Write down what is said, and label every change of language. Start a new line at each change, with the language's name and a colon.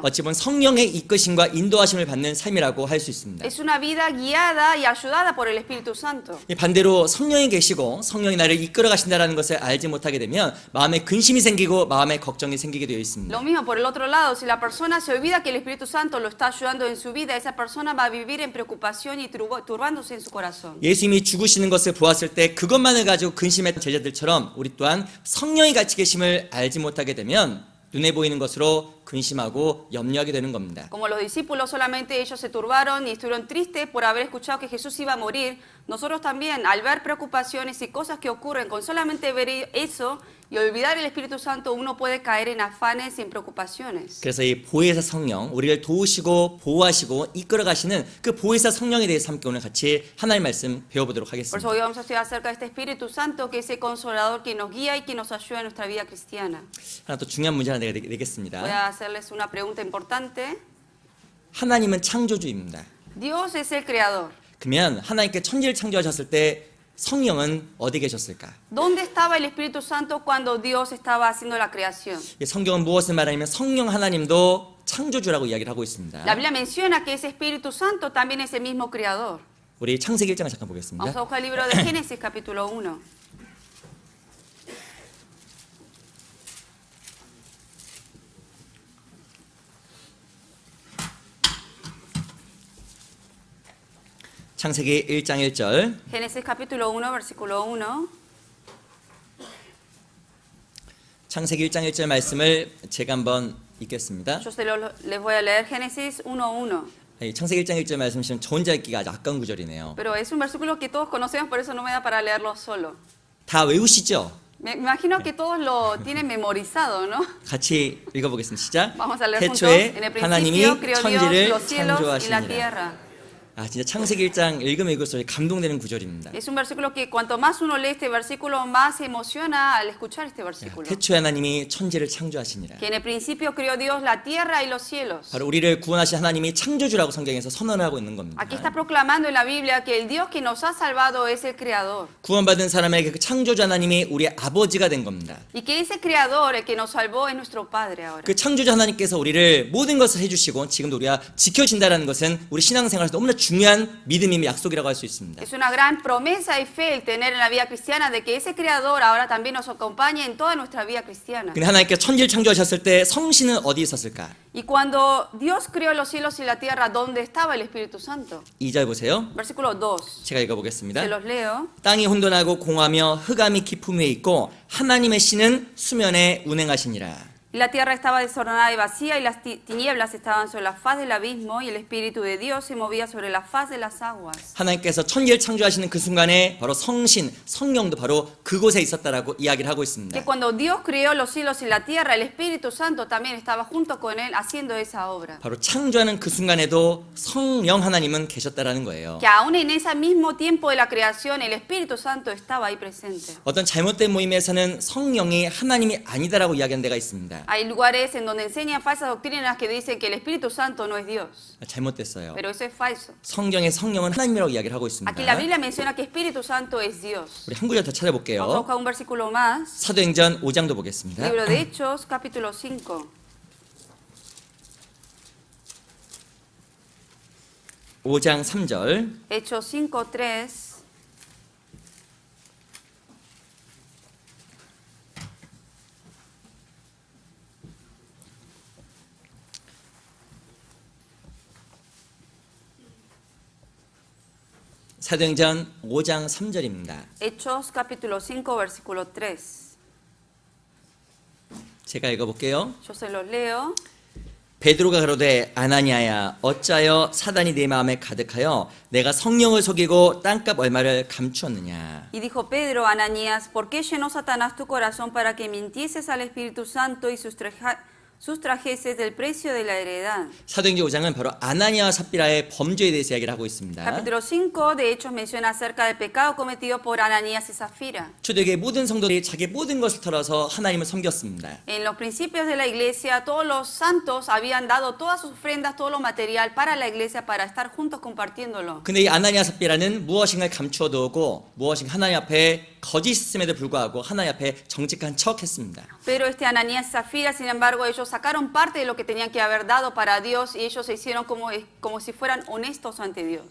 Korean: 어찌 보면 성령의 이끄심과 인도하심을 받는 삶이라고 할 수 있습니다.
Spanish: Es una vida guiada y ayudada por el Espíritu Santo.
Korean: 반대로 성령이 계시고 성령이 나를 이끌어 가신다라는 것을 알지 못하게 되면 마음에 근심이 생기고 마음에 걱정이 생기게 되어 있습니다.
Spanish: Lo mismo por el otro lado, si la persona se olvida que el Espíritu Santo lo está ayudando en su vida, esa persona va a vivir en preocupación y turbándose en su corazón.
Korean: 예수님이 죽으시는 것을 보았을 때 그것만을 가지고 근심했던 제자들처럼 우리 또한 성령이 같이 계심을 알지 못하게 되면 눈에 보이는 것으로 근심하고 염려하게 되는 겁니다.
Spanish: Como los discípulos solamente ellos se turbaron y estuvieron tristes por haber escuchado que Jesús iba a morir, nosotros también al ver preocupaciones y cosas que ocurren con solamente ver eso y olvidar el Espíritu Santo, uno puede caer en afanes y en preocupaciones.
Korean: 그래서 이 보혜사 성령, 우리를 도우시고 보호하시고 이끌어 가시는 그 보혜사 성령에 대해서 함께 오늘 같이 하나님 말씀 배워보도록
Spanish: Por eso
Korean: 하겠습니다.
Spanish: hoy vamos a estudiar acerca de este Espíritu Santo que es el consolador que nos guía y que nos ayuda en nuestra vida cristiana.
Korean: 하나 또 중요한 문제 하나
Spanish: Voy
Korean: 내겠습니다.
Spanish: a hacerles una pregunta importante.
Korean: 하나님은 창조주입니다.
Spanish: Dios es el creador.
Korean: 그러면 하나님께 천지를 창조하셨을 때 성령은 어디 계셨을까?
Spanish: ¿Dónde estaba el Espíritu Santo cuando Dios estaba haciendo la creación?
Korean: 성경은 무엇을 말하냐면 성령 하나님도 창조주라고 이야기를 하고 있습니다.
Spanish: La Biblia menciona que ese Espíritu Santo también es el mismo creador.
Korean: 우리 창세기 1장을 잠깐
Spanish: Vamos
Korean: 보겠습니다.
Spanish: a buscar el libro de Génesis capítulo 1.
Korean: 창세기 1장 1절.
Spanish: Génesis capítulo 1, versículo 1.
Korean: 창세기 1장 1절 말씀을 제가 한번 읽겠습니다.
Spanish: Les voy a leer Génesis 1:1.
Korean: 창세기 1장 1절 말씀이시면 저 혼자 읽기가 아주 아까운 구절이네요.
Spanish: Pero es un versículo que todos conocemos, por eso no me da para leerlo solo.
Korean: 다 외우시죠?
Spanish: Me imagino que todos lo tienen memorizado, ¿no?
Korean: 같이 읽어보겠습니다. 시작.
Spanish: Vamos a leer juntos.
Korean: 태초에
Spanish: En el
Korean: 하나님이
Spanish: principio creó Dios
Korean: 천지를
Spanish: los cielos y la
Korean: 창조하시니라.
Spanish: tierra.
Korean: 아, 진짜 창세기 1장 읽으면 읽을수록 감동되는 구절입니다.
Spanish: Es un versículo que cuanto más uno lee este versículo, más se emociona al escuchar este versículo.
Korean: 태초에 하나님이 천지를 창조하시니라.
Spanish: Que en el principio creó Dios la tierra y los cielos.
Korean: 바로 우리를 구원하신 하나님이 창조주라고 성경에서 선언하고 있는 겁니다.
Spanish: Aquí está proclamando en la Biblia que el Dios que nos ha salvado es el creador.
Korean: 구원받은 사람에게 그 창조주 하나님이 우리의 아버지가 된 겁니다.
Spanish: Y que ese creador, el que nos salvó, es nuestro Padre ahora.
Korean: 그 창조주 하나님께서 우리를 모든 것을 해주시고 지금도 우리가 지켜진다는 것은 우리 신앙생활에서 너무나 중요한 믿음의 약속이라고 할 수 있습니다.
Spanish: Es una gran promesa y fe el tener en la vida cristiana de que ese creador ahora también nos acompaña en toda nuestra vida cristiana.
Korean: 근데 하나님께서 천지를 창조하셨을 때 성신은 어디 있었을까?
Spanish: Y cuando Dios creó los cielos y la tierra, ¿dónde estaba el Espíritu Santo?
Korean: 2절 보세요.
Spanish: Versículo 2.
Korean: 제가 읽어보겠습니다.
Spanish: Se los leo.
Korean: 땅이 혼돈하고 공하며 흑암이 깊음 위에 있고 하나님의 신은 수면에 운행하시니라.
Spanish: Y la tierra estaba desordenada y vacía, y las tinieblas estaban sobre la faz del abismo, y el Espíritu de Dios se movía sobre la faz de las aguas.
Korean: 하나님께서 천지를 창조하시는 그 순간에 바로 성신, 성령도 바로 그곳에 있었다라고 이야기를 하고 있습니다.
Spanish: Que cuando Dios creó los cielos y la tierra, el Espíritu Santo también estaba junto con él haciendo esa obra.
Korean: 바로 창조하는 그 순간에도 성령 하나님은 계셨다라는 거예요.
Spanish: Que aún en ese mismo tiempo de la creación, el Espíritu Santo estaba ahí presente.
Korean: 어떤 잘못된 모임에서는 성령이 하나님이 아니다라고 이야기하는 데가 있습니다.
Spanish: Hay lugares en donde enseñan falsas doctrinas que dicen que el Espíritu Santo no es Dios.
Korean: 잘못됐어요.
Spanish: Pero eso es falso.
Korean: 성경의 성령은 하나님이라고 이야기를 하고 있습니다.
Spanish: Aquí la Biblia menciona que Espíritu Santo es Dios.
Korean: 우리 한 구절 더
Spanish: Vamos a
Korean: 찾아볼게요.
Spanish: buscar un versículo más.
Korean: 사도행전 5장도 보겠습니다.
Spanish: Libro de Hechos, capítulo 5.
Korean: 5장 3절.
Spanish: Hechos 5:3.
Korean: 사도행전 5장 3절입니다.
Spanish: Hechos capítulo 5, versículo 3.
Korean: 제가 읽어볼게요.
Spanish: Yo se los leo.
Korean: 베드로가 가로되 아나니아야 어찌하여 사단이 네 마음에 가득하여 내가 성령을 속이고 땅값 얼마를 감추었느냐.
Spanish: Y dijo Pedro a Ananías, ¿por qué llenó Satanás tu corazón para que mintieses al Espíritu Santo y sustrajeses del precio de la heredad?
Korean: 사도행전 5장은 바로 아나니아와 삽비라의 범죄에 대해서 이야기를 하고 있습니다.
Spanish: Capítulo 5 de Hechos menciona acerca del pecado cometido por Ananías y Zafira.
Korean: 초대교회 모든 성도들이 자기 모든 것을 털어서 하나님을 섬겼습니다.
Spanish: En los principios de la iglesia, todos los santos habían dado todas sus ofrendas, todo lo material para la iglesia, para estar juntos compartiéndolo.
Korean: 근데 이 아나니아 삽비라는 무엇인가를 감추어 두고 무엇인가 하나님 앞에 거짓임에도 불구하고 하나님 앞에 정직한 척했습니다.
Spanish: Pero Ananías y Zafira, sin embargo, ellos sacaron parte de lo que tenían que haber dado para Dios y ellos se hicieron como si fueran honestos ante Dios.